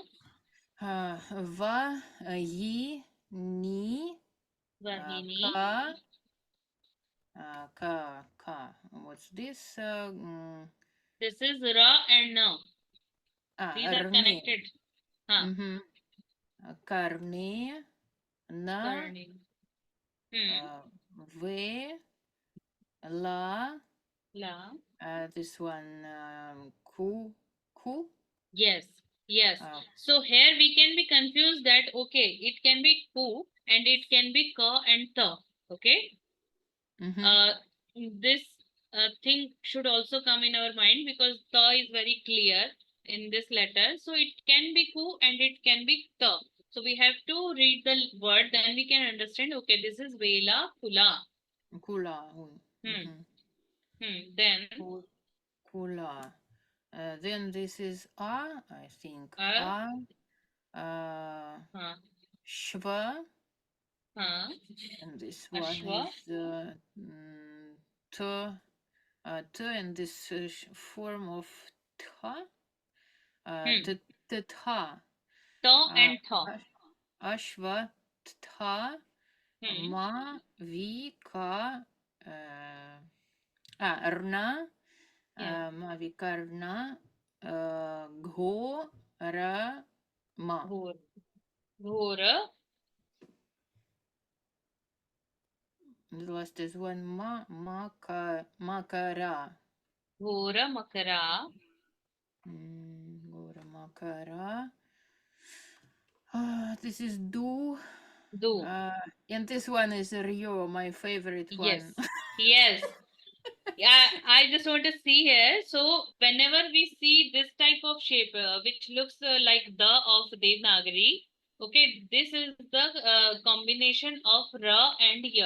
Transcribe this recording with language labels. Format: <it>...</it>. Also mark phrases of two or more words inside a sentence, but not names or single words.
<sa>Va. Yi. Ni. Vahini. Ka.</sa> <en>What's this? This is Ra and Na. These are connected.</en> <sa>Karne. Na. Karne. Ve. La. La.</sa> <en>This one, ku, Yes. Yes. uh, So here we can be confused that okay, it can be ku and it can be ka and ta. Okay. mhm. This thing should also come in our mind because ta is very clear in this letter. So it can be ku and it can be ta. So we have to read the word, then we can understand. Okay, this is vela kula.</en> <sa>Kula. Hmm. Then Kula.</sa> <en>Then this is I think. uh, Uh, huh,</en> <sa>Shva. huh,</sa> <en>And this one</en> <sa>ashwa.</sa> <en>is T. T and this form of Ta.</en> <sa>Ta.</sa> <en>Ta and tha.</en> <sa>Ashva Tha.</sa> <en>Hmm.</en> <sa>Ma Vi Ka. Rna.</sa> <en>Yes.</en> <sa>Ma Vi Ka Rna. Gho Ra Ma. Ghor. Ghora.</sa> <en>The last is one Makara.</en> <sa>Ghora makara. Gora Makara.</sa> <en>This is Do.</en> <sa>Do.</sa> <en>And this one is Rio, my favorite Yes. one. Yes. Yeah, I just want to see here. So whenever we see this type of shape, which looks like the of Devanagari, okay, this is the combination of Ra and Ya.</en>